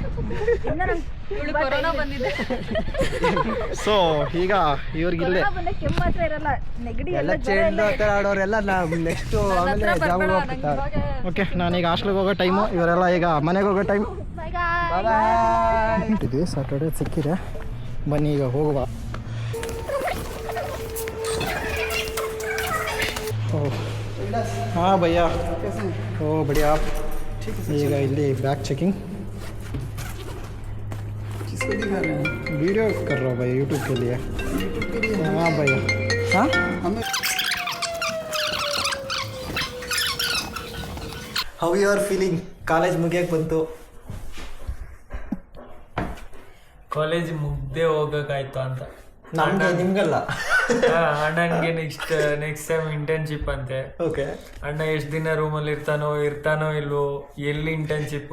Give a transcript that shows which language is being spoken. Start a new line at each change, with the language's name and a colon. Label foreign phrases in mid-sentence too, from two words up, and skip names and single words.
Kannada: ಸೊ ಈಗ ಇವ್ರಿಗಿಲ್ಲೇ ಎಲ್ಲ ಚೇಂಜ್ ಆಡೋರೆಲ್ಲ ನೆಕ್ಸ್ಟು ಆಮೇಲೆ ಜಾಬ್ ಹೋಗ್ತಾರೆ. ಓಕೆ, ನಾನೀಗ ಹಾಸ್ಟ್ಲಿಗೆ ಹೋಗೋ ಟೈಮು, ಇವರೆಲ್ಲ ಈಗ ಮನೆಗೆ ಹೋಗೋ ಟೈಮು. ಇದು ಸಾಟರ್ಡೆ ಸಿಕ್ಕಿದೆ, ಬನ್ನಿ ಈಗ ಹೋಗುವ.
Hindi: हाँ भैया, ओ बढ़िया.
Kannada: ಈಗ ಇಲ್ಲಿ
English: bag checking.
Hindi: किसको दिखा रहे हैं? वीडियो कर रहा हूँ भाई, यूट्यूब के लिए. हाँ भैया. हाँ
English: how you are feeling?
Kannada: ಕಾಲೇಜ್ ಮುಗಿಯಕ್ಕೆ ಬಂತು. ಕಾಲೇಜ್ ಮುಗ್ದೇ ಹೋಗಕ್ಕಾಯ್ತು ಅಂತ. ನಮ್ಗೆ ನಿಮ್ಗಲ್ಲ. ಅಣ್ಣನಿಗೆ
English: next time internship
Kannada: ಅಂತೆ. ಓಕೆ. ಅಣ್ಣ ಎಷ್ಟು ದಿನ ರೂಮಲ್ಲಿ ಇರ್ತಾನೋ ಇಲ್ವೋ, ಎಲ್ಲಿ ಇಂಟರ್ನ್ಶಿಪ್ಪು.